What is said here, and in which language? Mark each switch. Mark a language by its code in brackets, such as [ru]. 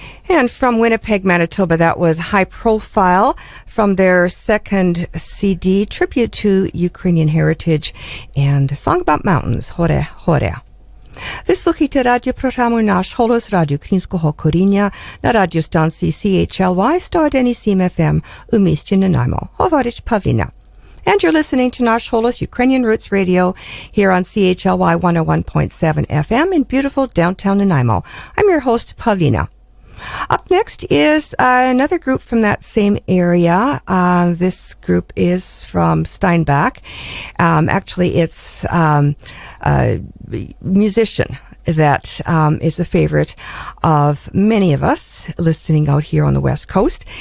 [en] And from Winnipeg, Manitoba, that was High Profile from their second CD, Tribute to Ukrainian Heritage, and a song about mountains, Hore, Hore. [uk] Vyslухайте радіопрограму «Наш Холос» радіо Українського коріння на радіостанції CHLY 101.7 FM у місті Nanaimo. Говорить Павліна. [en] And you're listening to Nash Holos, Ukrainian Roots Radio, here on CHLY 101.7 FM in beautiful downtown Nanaimo. I'm your host, Pavlina. Up next is another group from that same area. This group is from Steinbach. Actually, it's a musician that is a favorite of many of us listening out here on the West Coast.